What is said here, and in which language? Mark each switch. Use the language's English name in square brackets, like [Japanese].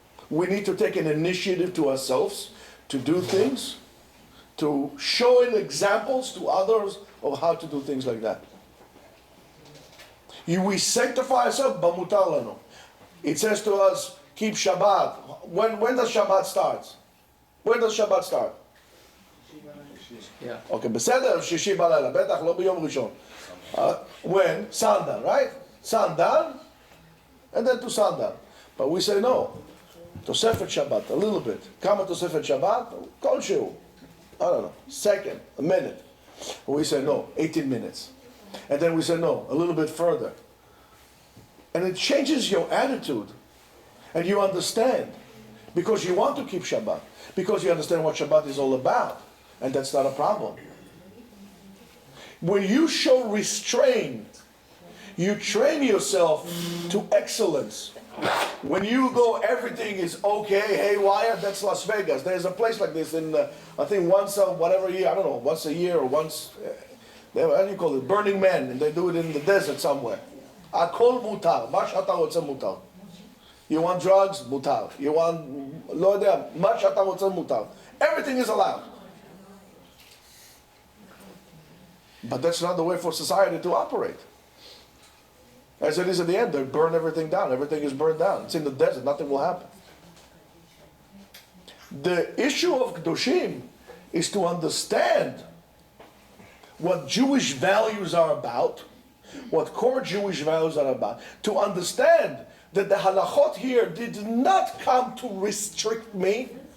[English] We need to take an initiative to ourselves to do things, to show examples to others of how to do things like that. We sanctify ourselves, [Hebrew] b'mutar lanu. [English] It says to us, keep Shabbat. When does Shabbat start? When does Shabbat start? Yeah. Okay, [Hebrew] בסדר, שישי בלילה, בטח לא ביום ראשון. [English] When? Sundown, right? Sundown, and then to sundown. But we say no. [Hebrew] תוספת [English] Shabbat, a little bit. [Hebrew] כמה תוספת Shabbat? כלשהו. [English] I don't know, second, a minute. We say no, 18 minutes. And then we say no, a little bit further. And it changes your attitude. And you understand. Because you want to keep Shabbat. Because you understand what Shabbat is all about. And that's not a problem. When you show restraint, you train yourself to excellence. When you go, everything is okay, haywire, that's Las Vegas. There's a place like this in, I think once a whatever year, I don't know, once a year or once, how do you call it, Burning Man, and they do it in the desert somewhere. [Hebrew] Akol mutar, מה שאתה רוצה מותר. [English] You want drugs? [Hebrew] Mutar. [English] You want, [Hebrew] לא יודע, מה שאתה רוצה מותר. [English] Everything is allowed. But that's not the way for society to operate. As it is at the end, they burn everything down. Everything is burned down. It's in the desert. Nothing will happen. The issue of Kedoshim is to understand what Jewish values are about, what core Jewish values are about, to understand that the halachot here did not come to restrict me.